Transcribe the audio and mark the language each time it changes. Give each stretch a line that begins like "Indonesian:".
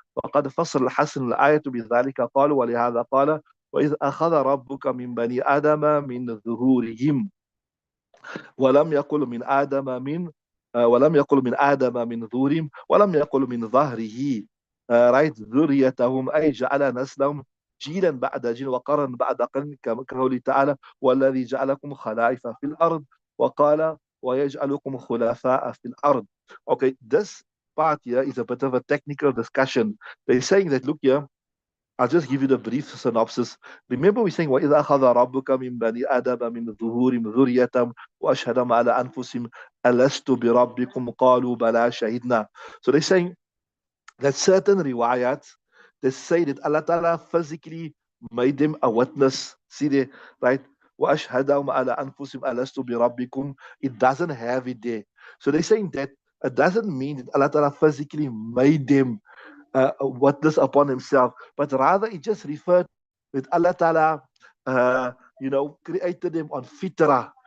Arabic: وقد فسر الحسن الآية بذلك قال ولهذا قال وإذ أخذ ربك من بني آدم من ظهورهم ولم يقل من آدم من ولم يقل من آدم من ظهورهم ولم يقل من ظهره
English: right
Arabic: ذريتهم أي جعل نسلهم جيلا بعد جيل وقرن بعد قرن كقوله تعالى والذي جعلكم خلائف في الأرض وقال ويجعلكم خلفاء في الأرض.
English: Okay, this part here is a bit of a technical discussion. They're saying that, look here, I'll just give you the brief synopsis. Remember, we're saying,
Arabic: وَإِذَا أَخَذَ رَبُّكَ مِنْ بَنِي آدَمَ مِنْ ظُهُورِهِمْ ذُرِّيَّتَهُمْ وَأَشْهَدَهُمْ عَلَى أَنفُسِهِمْ أَلَسْتُ بِرَبِّكُمْ قَالُوا بَلَى شَهِدْنَا.
English: So they're saying that certain riwayat, they say that Allah Ta'ala physically made them a witness. See there, right?
Arabic: وَأَشْهَدَهُمْ عَلَى أَنفُسِهِمْ أَلَسْتُ بِرَبِّكُمْ.
English: It doesn't have it there. So they're saying that it doesn't mean that Allah Ta'ala physically made them witness upon himself, but rather it just referred that Allah Ta'ala, created them on fitrah.